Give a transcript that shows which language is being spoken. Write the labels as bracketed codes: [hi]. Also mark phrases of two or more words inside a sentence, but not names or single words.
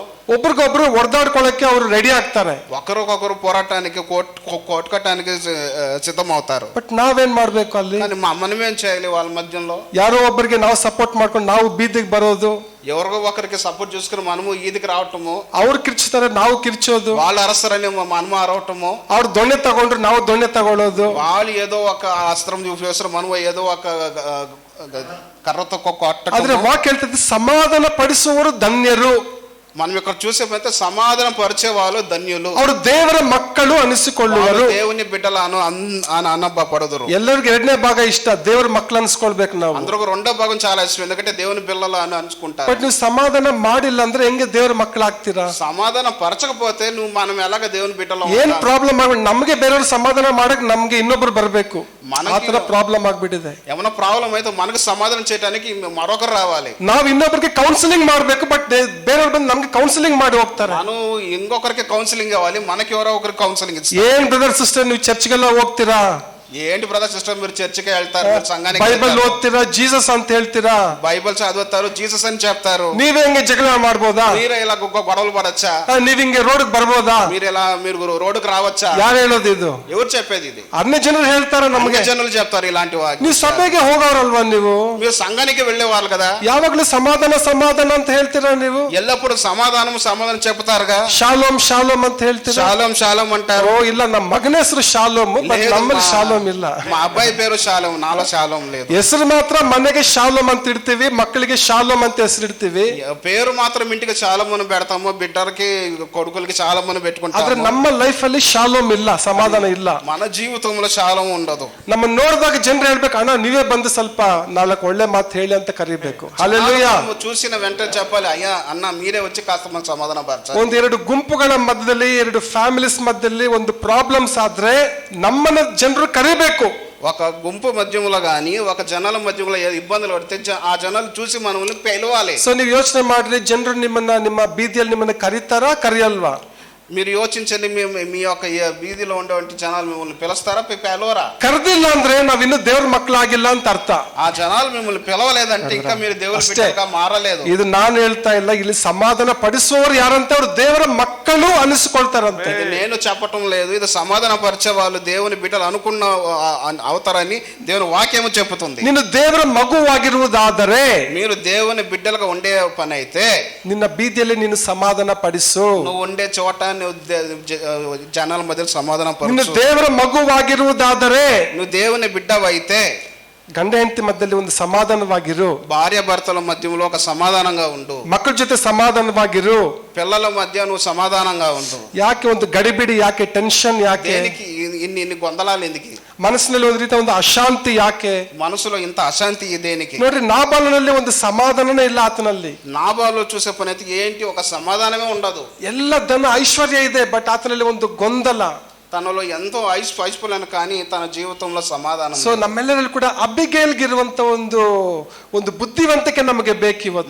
[kn] ಒಬ್ರಿಗೊಬ್ರು ಹೊಡೆದಾಡ್ಕೊಳ್ಳಕ್ಕೆ ಅವರು ರೆಡಿ ಆಗ್ತಾರೆ. [te] ఒకరికొకరు పోరాటానికి కొట్టుకటానికి సిద్ధమవుతారు. [kn] ಬಟ್ ನಾವೇನ್ ಮಾಡ್ಬೇಕು ಅಲ್ಲಿ? [te] మనమేం చేయాలి వాళ్ళ మధ్యలో? [kn] ಯಾರೋ ಒಬ್ಬರಿಗೆ ನಾವು ಸಪೋರ್ಟ್ ಮಾಡ್ಕೊಂಡು ನಾವು ಬೀದಿಗೆ ಬರೋದು, [te] ఎవరికో ఒకరికి సపోర్ట్ చూసుకుని మనము ఈదికి రావటము, [kn] ಅವ್ರು ಕಿರ್ಚ್ತಾರೆ ನಾವು ಕಿರ್ಚೋದು, [te] వాళ్ళు అరసరని మనము అరవటము, [kn] ಅವ್ರು ದೊಣ್ಣೆ ತಗೊಂಡ್ರು ನಾವು ದೊಣ್ಣೆ ತಗೊಳ್ಳೋದು, [te] వాళ్ళు ఏదో ఒక అస్త్రం చూపిస్తారు, మనము ఏదో ఒక కర్రతో కొట్టడం. [kn] ಆದ್ರೆ ವಾಕ್ಯ ಹೇಳ್ತದೆ ಸಮಾಧಾನ ಪಡಿಸುವವರು ಧನ್ಯರು. [te] మనం ఇక్కడ చూసే సమాధానం పరిచే వాళ్ళు ధన్యులు, [kn] ಅವರು ದೇವರ ಮಕ್ಕಳು ಅನಿಸಿಕೊಳ್ಳುವರು. [te] దేవుని బిడ్డలను అనబడదురు. [kn] ಎಲ್ಲರಿಗೂ 2ನೇ ಭಾಗ ಇಷ್ಟ, ದೇವರ ಮಕ್ಕಳು ಅನಿಸ್ಕೊಳ್ಬೇಕು ನಾವು. [te] అందరూ 2వ భాగం చాలా ఇష్టం, ఎందుకంటే దేవుని పిల్లలు అని అనుకుంటారు. [kn] ಬಟ್ ನೀವು ಸಮಾಧಾನ ಮಾಡಿಲ್ಲ ಅಂದ್ರೆ ಹೆಂಗೆ ದೇವರ ಮಕ್ಕಳಾಗ್ತೀರಾ? [te] సమాధానం పరచకపోతే మనం ఎలాగ దేవుని బిడ్డలు? [kn] ಏನ್ ಪ್ರಾಬ್ಲಮ್ ಆಗ ನಮ್ಗೆ ಬೇರೆಯವ್ರು ಸಮಾಧಾನ ಮಾಡಕ್ ನಮ್ಗೆ ಇನ್ನೊಬ್ರು ಬರ್ಬೇಕು, ಆ ತರ ಪ್ರಾಬ್ಲಮ್ ಆಗ್ಬಿಟ್ಟಿದೆ. [te] ఏమైనా ప్రాబ్లం అయితే మనకు సమాధానం చేయడానికి మరొకరు రావాలి. [kn] ನಾವು ಇನ್ನೊಬ್ರಿಗೆ ಕೌನ್ಸಿಲಿಂಗ್ ಮಾಡ್ಬೇಕು, ಬಟ್ ಬೇರೆಯವ್ರು ಬಂದು ನಮ್ಗೆ ಕೌನ್ಸಿಲಿಂಗ್ ಮಾಡಿ ಹೋಗ್ತಾರೆ. [te] ನಾನು ఇంకొకరికి కౌన్సిలింగ్ కావాలి, మనకి ఎవరో ఒకరికి కౌన్సిలింగ్ ఇస్తారు. [kn] ಏನ್ ಬ್ರದರ್ ಸಿಸ್ಟರ್ ನೀವು ಚರ್ಚ್ಗೆಲ್ಲ ಹೋಗ್ತೀರಾ? [te] ఏంటి బ్రదర్ సిస్టర్ మీరు చర్చికి వెళ్తారు, సంఘానికి [kn] ಬೈಬಲ್ ಓದ್ತೀರಾ, జీసಸ್ ಅಂತ ಹೇಳ್ತೀರಾ, [te] బైబిల్ చదువుతారు, జీసస్ అని చెప్తారు. [kn] ನೀವೇ ಹೆಂಗೆ ಜಗಳ ಮಾಡ್ಬೋದಾ? [te] మీరే ఇలా గొడవలు పడచ్చా? [kn] ನೀವ್ ಹಿಂಗೆ ರೋಡ್ ಬರ್ಬೋದಾ? [te] మీరు రోడ్డుకు రావచ్చా? [kn] ಯಾರು ಹೇಳೋದು ಇದು? [te] ఎవరు చెప్పేది ఇది? [kn] ಅನ್ಯ ಜನರು ಹೇಳ್ತಾರ ನಮ್ಗೆ, [te] జనులు చెప్తారు ఇలాంటి వాటి. [kn] ನೀವು ಸಭೆಗೆ ಹೋಗೋರಲ್ವಾ ನೀವು? [te] మీరు సంఘానికి వెళ్ళేవాళ్ళు కదా, [kn] ಯಾವಾಗ್ಲೂ ಸಮಾಧಾನ ಸಮಾಧಾನ ಅಂತ ಹೇಳ್ತೀರಾ ನೀವು? [te] ఎల్లప్పుడు సమాధానం చెప్తారుగా. [kn] ಶಾಲೋಮ್ ಶಾಲೋಮ್ ಅಂತ ಹೇಳ್ತೀರಾ? [te] శాలోం అంటారు. [kn] ಓ ಇಲ್ಲ, ನಮ್ಮ ಮಗನ ಹೆಸರು ಶಾಲೋಮ್, ನಮ್ಮಲ್ಲಿ ಶಾಲೋಮ್ ಇಲ್ಲ. [te] మా అబ్బాయి పేరు శాలోం, నాలో శాలోం లేదు. [kn] ಹೆಸರು ಮಾತ್ರ ಮನೆಗೆ ಶಾಲೋಮ್ ಅಂತ ಇಡ್ತೀವಿ, ಮಕ್ಕಳಿಗೆ ಶಾಲೋಮ್ ಅಂತ ಹೆಸರು ಇಡ್ತೀವಿ. [te] పేరు మాత్రం ఇంటికి శాలోమును పెడతాము, బిడ్డలకి కొడుకులకి శాలోమును పెట్టుకుంటాము. [kn] ಆದ್ರೆ ನಮ್ಮ ಲೈಫ್ ಅಲ್ಲಿ ಶಾಲೋಮ್ ಇಲ್ಲ, ಸಮಾಧಾನ ಇಲ್ಲ. [te] మన జీవితంలో శాలోం ఉండదు. [kn] ನಮ್ಮ ನೋಡಿದಾಗ ಜನರು ಹೇಳ್ಬೇಕು, ಅಣ್ಣ ನೀವೇ ಬಂದು ಸ್ವಲ್ಪ 4 ಒಳ್ಳೆ ಮಾತು ಹೇಳಿ ಅಂತ ಕರಿಬೇಕು. ಹಲ್ಲೆಲೂಯಾ. [te] చూసిన వెంటనే చెప్పాలి, అయ్యా అన్న మీరే వచ్చి కాస్త మన సమాధాన పరచాలి. [kn] 1-2 ಗುಂಪುಗಳ ಮಧ್ಯದಲ್ಲಿ, 2 ಫ್ಯಾಮಿಲೀಸ್ ಮಧ್ಯದಲ್ಲಿ ಒಂದು ಪ್ರಾಬ್ಲಮ್ಸ್ ಆದ್ರೆ ನಮ್ಮನ್ನ ಜನರು ಕರಿಬೇಕು. [te] ఒక గుంపు మధ్యములో గాని ఒక జనాల మధ్యములో ఇబ్బందులు పడితే ఆ జనాలు చూసి మనల్ని పిలవాలి. [kn] ಸೊ ನೀವು ಯೋಚನೆ ಮಾಡ್ರಿ, ಜನರು ನಿಮ್ಮ ಬೀದಿಯಲ್ಲಿ ನಿಮ್ಮನ್ನ ಕರೀತಾರಾ ಕರೆಯಲ್ವಾ? [te] మీరు యోచించండి, మీ యొక్క బీదిలో ఉండేటువంటి జనాలు మిమ్మల్ని పిలుస్తారా పిలవరా? [kn] ಕರೆದಿಲ್ಲ ಅಂದ್ರೆ ನಾವಿನ್ನು ದೇವ್ರ ಮಕ್ಕಳಾಗಿಲ್ಲ ಅಂತ ಅರ್ಥ. [te] ఆ జనాలు మిమ్మల్ని పిలవలేదంటే ఇంకా మీరు దేవుని బిడ్డగా మారలేదు. [kn] ಇದು ನಾನು ಹೇಳ್ತಾ ಇಲ್ಲ, ಇಲ್ಲಿ సమాధాన పడిಸುವವರು ಯಾರಂತ ಅವ್ರು ದೇವರ ಮಕ್ಕಳು ಅನಿಸಿಕೊಳ್ತಾರಂತೆ. [te] నేను చెప్పటం లేదు, ఇది సమాధాన పరిచే వాళ్ళు దేవుని బిడ్డలు అనుకున్న అవుతారని దేవుని వాక్యము చెబుతుంది. [kn] ನೀನು ದೇವರ ಮಗುವಾಗಿರುವುದಾದರೆ, [te] మీరు దేవుని బిడ్డలుగా ఉండే పని అయితే [kn] ನಿನ್ನ ಬೀದಿಯಲ್ಲಿ ನೀನು ಸಮಾಧಾನ ಪಡಿಸು. [te] నువ్వు ఉండే చోట జనాల మధ్య సమాధానం [kn] ನಿನ್ನ [te] పరచు. [kn] ದೇವರ ಮಗುವಾಗಿರುವುದಾದರೆ, [te] నువ్వు దేవుని బిడ్డవైతే [kn] ಗಂಡ ಹೆಂಡತಿ ಮಧ್ಯದಲ್ಲಿ ಒಂದು ಸಮಾಧಾನವಾಗಿರು, [te] భార్య భర్తల మధ్యలో ఒక సమాధానంగా ఉండు, [kn] ಮಕ್ಕಳ ಜೊತೆ ಸಮಾಧಾನವಾಗಿರು. [te] పిల్లల మధ్య నువ్వు సమాధానంగా ఉండు. [kn] ಯಾಕೆ ಒಂದು ಗಡಿಬಿಡಿ, ಯಾಕೆ ಟೆನ್ಷನ್, ಯಾಕೆ [te] దేనికి ఇన్ని గొందలాలు ఎందుకు? [kn] ಮನಸ್ಸಿನಲ್ಲಿ ಒಂದು ರೀತಿಯ ಒಂದು ಅಶಾಂತಿ ಯಾಕೆ? [te] మనసులో ఇంత అశాంతి దేనికి? [kn] ನೋಡ್ರಿ, ನಾಬಾಲನಲ್ಲಿ ಒಂದು ಸಮಾಧಾನನೇ ಇಲ್ಲ ಆತನಲ್ಲಿ. [te] నాబాలు చూసే పని అయితే ఏంటి, ఒక సమాధానమే ఉండదు. [kn] ಎಲ್ಲ ಧನ ಐಶ್ವರ್ಯ ಇದೆ, ಬಟ್ ಆತನಲ್ಲಿ ಒಂದು ಗೊಂದಲ. [te] తనలో ఎంతో ఐశ్వర్యం కానీ తన జీవితంలో సమాధానం. [kn] ಸೊ ನಮ್ಮೆಲ್ಲರಲ್ಲಿ ಕೂಡ ಅಬಿಗೇಲ್ಗಿರುವಂತ ಒಂದು ಬುದ್ಧಿವಂತಿಕೆ ನಮಗೆ ಬೇಕಿವತ್ತು.